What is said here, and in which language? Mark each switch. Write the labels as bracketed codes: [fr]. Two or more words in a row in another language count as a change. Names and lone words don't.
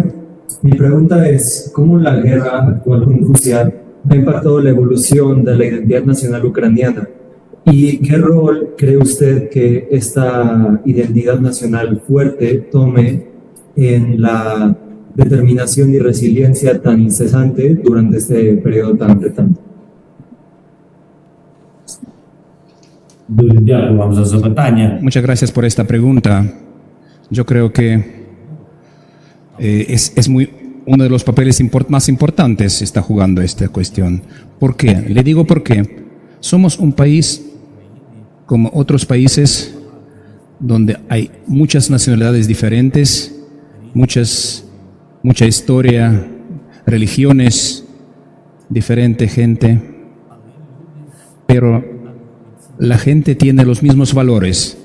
[es] Mi pregunta es, ¿cómo la guerra actual con Rusia ha impactado la evolución de la identidad nacional ucraniana? ¿Y qué rol cree usted que esta identidad nacional fuerte tome en la determinación y resiliencia tan incesante durante este periodo tan retante? [uk] Дуже дякую вам за запитання. [es] Muchas gracias por esta pregunta. Yo creo que es uno de los papeles más importantes está jugando esta cuestión. ¿Por qué? Le digo por qué. Somos un país como otros países donde hay muchas nacionalidades diferentes, mucha historia, religiones, diferente gente, pero la gente tiene los mismos valores.